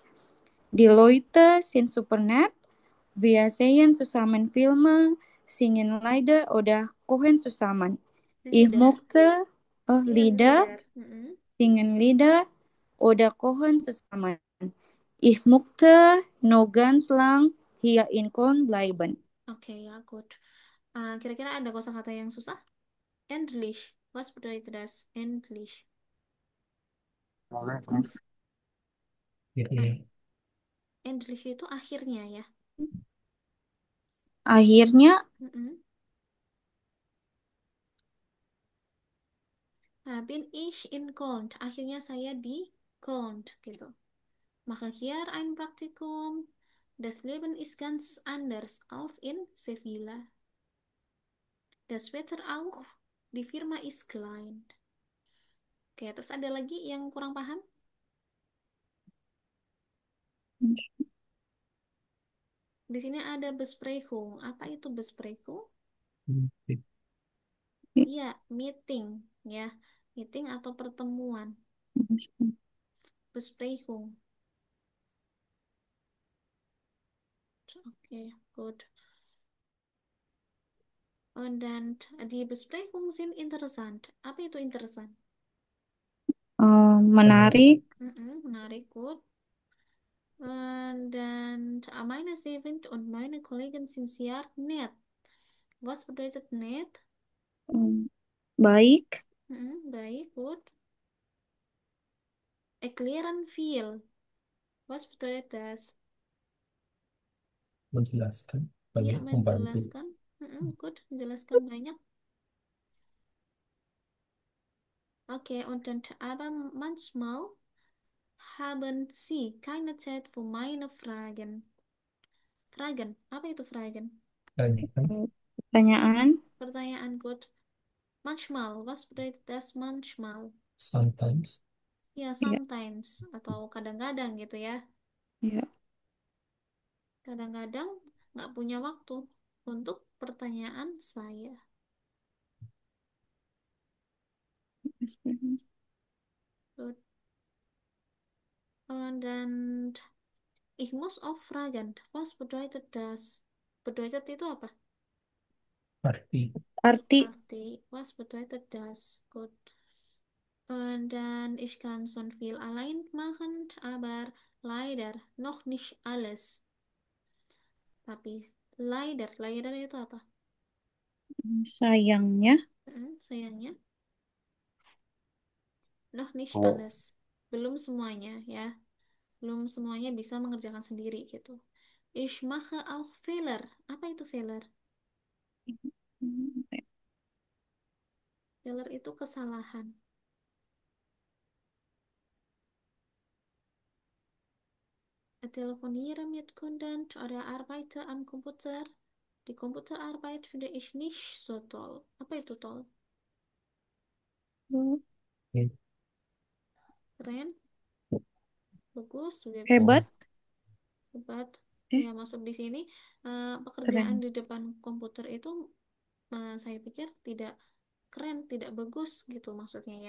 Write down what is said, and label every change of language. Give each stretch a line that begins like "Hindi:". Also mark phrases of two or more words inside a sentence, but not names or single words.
German: Die Leute sind super nett. Wir sehen zusammen Filme, singen Lieder oder kochen zusammen. Ich Lieder. mochte Singen Lieder, Lieder. Mhm. singen Lieder oder kochen zusammen. Ich möchte noch ganz lang hier in Köln bleiben.
Indonesian: Oke, ya, good. Kira-kira ada kosakata yang susah?
German: Endlich. Was bedeutet das? Endlich.
Indonesian: Eh, Endlich itu akhirnya ya. Akhirnya,
German: Mm-mm. Bin ich in Köln.
Indonesian: Akhirnya saya di Köln gitu.
German: Mache hier ein Praktikum. Das Leben ist ganz anders als in Sevilla. Das Wetter auch. Die Firma ist klein.
Indonesian: Oke, terus ada lagi yang kurang paham? Di sini ada Besprechung. Apa itu Besprechung? Iya, meeting ya. Meeting atau pertemuan. Besprechung. Oke, good.
German: Und dann die Besprechungen sind interessant.
Indonesian: Apa itu interessant? menarik. Menarik, gut.
German: Und dann meine Chefin und meine Kollegen sind sehr nett. Was bedeutet nett?
Indonesian: Baik. Baik,
German: gut. Erklären viel. Was bedeutet das?
Indonesian: Menjelaskan, Ya, banyak membantu. menjelaskan. Gut, menjelaskan banyak.
German: Okay, und dann aber manchmal haben Sie keine Zeit für meine Fragen. Fragen,
Indonesian: apa itu Fragen? Tanyakan Pertanyaan. Pertanyaan good.
German: Manchmal, was bedeutet das manchmal?
English: sometimes.
Indonesian: Ya, Ya, sometimes atau kadang-kadang gitu ya. ya. Kadang-kadang nggak punya waktu untuk pertanyaan saya. Good.
German: Dan ich muss auch fragen, was bedeutet das?
Indonesian: Bedeutet itu apa? Arti Arti. Arti,
German: was bedeutet das? Gut. Und dann, ich kann schon viel allein machen, aber leider noch nicht alles.
Indonesian: Tapi leider itu apa? Sayangnya. Sayangnya,
German: noch nicht oh, alles.
Indonesian: Belum semuanya ya. Belum semuanya bisa mengerjakan sendiri gitu.
German: Ich mache auch Fehler.
Indonesian: Apa itu Fehler? Fehler itu kesalahan.
German: Telefoniere mit Kunden oder arbeite am Computer. Die Computerarbeit finde ich nicht so toll.
Indonesian: Apa itu toll? Oke. Keren, bagus, beautiful, Hebat. Oh, hebat. Eh, Ya, masuk di sini. Pekerjaan keren. di depan komputer itu saya pikir tidak keren, tidak bagus gitu maksudnya ya.